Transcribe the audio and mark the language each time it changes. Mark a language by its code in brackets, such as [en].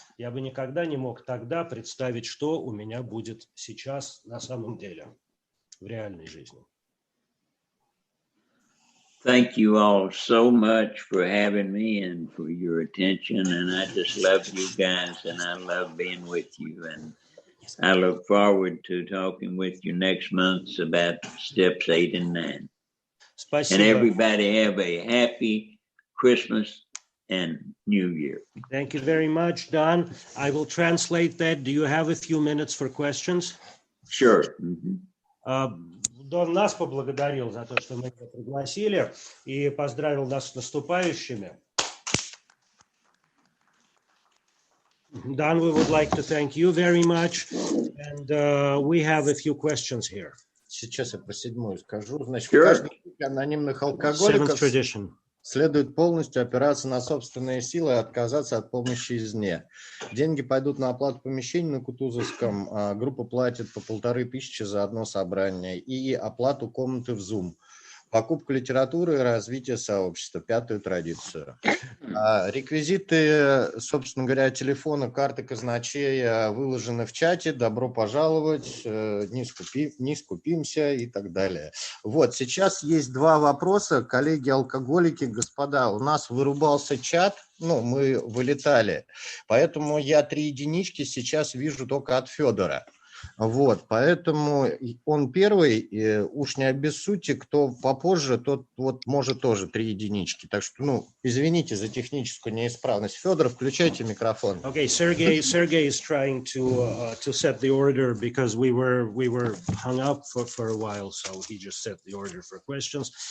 [ru] Я бы никогда не мог тогда представить, что у меня будет сейчас на самом деле в реальной жизни. [en] Thank you all so much for having me and for your attention. And I just love you guys, and I love being with you. And I look forward to talking with you next month about steps 8 and 9. [ru] Спасибо. [en] And everybody have a happy Christmas and New Year. Thank you very much, Don. I will translate that. Do you have a few minutes for questions? Sure. [ru] Дон нас поблагодарил за то, что мы его пригласили, и поздравил нас с наступающими. [en] Don, we would like to thank you very much, and we have a few questions here. [ru] Сейчас я про 7-ю скажу. Значит, в каждой группе анонимных алкоголиков следует полностью опираться на собственные силы и отказаться от помощи извне. Деньги пойдут на оплату помещений на Кутузовском. Группа платит по 1500 за одно собрание и оплату комнаты в Zoom. покупку литературы и развитие сообщества, 5-ю традицию. Реквизиты, собственно говоря, телефона, карты казначея выложены в чате. Добро пожаловать, не скупимся и так далее. Вот, сейчас есть 2 вопроса. Коллеги-алкоголики, господа, у нас вырубался чат, мы вылетали, поэтому я 3 единички сейчас вижу только от Федора. Вот, поэтому он первый, уж не обессудьте, кто попозже, тот вот может тоже 3 единички. Так что, извините за техническую неисправность. Федор, включайте микрофон. [en] Okay, Sergey is trying to set the order because we were hung up for a while, so he just set the order for questions.